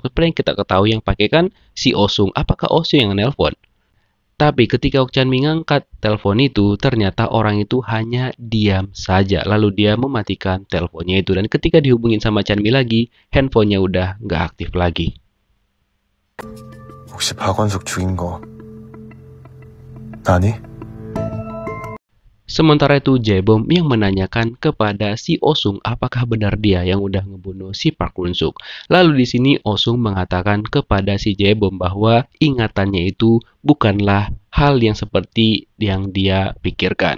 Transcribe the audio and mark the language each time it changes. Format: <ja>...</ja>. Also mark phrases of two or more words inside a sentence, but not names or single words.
<id>Seperti yang kita ketahui yang pakai kan si Oh-sung. Apakah Oh-sung yang nelpon? Tapi ketika Ok Chan-mi ngangkat telepon itu, ternyata orang itu hanya diam saja. Lalu dia mematikan teleponnya itu. Dan ketika dihubungin sama Chan-mi lagi, handphonenya udah nggak aktif lagi.</id> <ko>혹시 박원숙 죽인 거 나니?</ko> <id>Sementara itu Jae-bom yang menanyakan kepada si Oh-sung apakah benar dia yang udah ngebunuh si Park Won-suk. Lalu di sini Oh-sung mengatakan kepada si Jae-bom bahwa ingatannya itu bukanlah hal yang seperti yang dia pikirkan.</id>